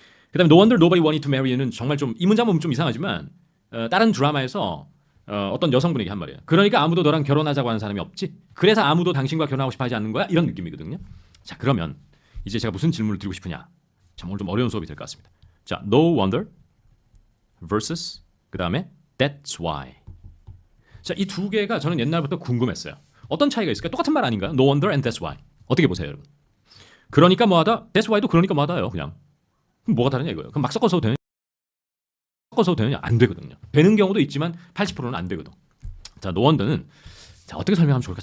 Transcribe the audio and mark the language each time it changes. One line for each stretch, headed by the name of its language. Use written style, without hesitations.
Korean: 그다음에
English: No wonder nobody wanted to marry you
Korean: 는 정말 좀 이 문장 보면 좀 이상하지만 다른 드라마에서 어떤 여성분에게 한 말이에요. 그러니까 아무도 너랑 결혼하자고 하는 사람이 없지. 그래서 아무도 당신과 결혼하고 싶어하지 않는 거야 이런 느낌이거든요. 자 그러면 이제 제가 무슨 질문을 드리고 싶으냐. 참 오늘 좀 어려운 수업이 될 것 같습니다. 자,
English: no wonder versus
Korean: 그 다음에
English: that's why.
Korean: 자, 이 두 개가 저는 옛날부터 궁금했어요. 어떤 차이가 있을까요? 똑같은 말 아닌가요?
English: No wonder and that's why.
Korean: 어떻게 보세요, 여러분? 그러니까 뭐하다,
English: that's why
Korean: 도 그러니까 뭐하다요, 그냥. 그럼 뭐가 다르냐 이거예요. 그럼 막 섞어서 되느냐? 섞어서 되느냐? 안 되거든요. 되는 경우도 있지만 80%는 안 되거든. 자,
English: no wonder
Korean: 는 자 어떻게 설명하면 좋을까?